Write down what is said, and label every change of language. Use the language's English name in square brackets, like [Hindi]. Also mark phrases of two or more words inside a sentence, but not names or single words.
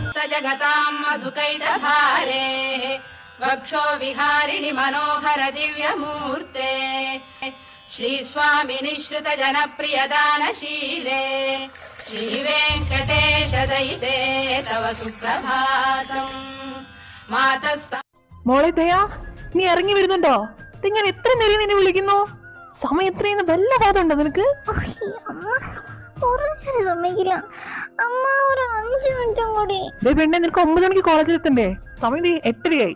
[Sanskrit] जगतां मधुकैटभारे वक्षो विहारिणि मनोहर दिव्यमूर्ते श्रीस्वामिनिश्रित जनप्रियदानशीले श्रीवेङ्कटेश दयिते तव सुप्रभातम् मातस्ता [Malayalam] മോളെ ദയാ, നീ ഇറങ്ങി വരുന്നുണ്ടോ? ഞാൻ എത്ര നേരം നിന്നെ വിളിക്കുന്നു. സമയം എത്രയെന്ന് വല്ല ബോധമുണ്ടോ നിനക്ക്? സമ്മതിക്കില്ല അമ്മ, ഒരു 5 മിനിറ്റും കൂടി. പെണ്ണെ, നിനക്ക് 9 മണിക്ക് കോളേജിൽ എത്തണ്ടേ? സമയം 8:30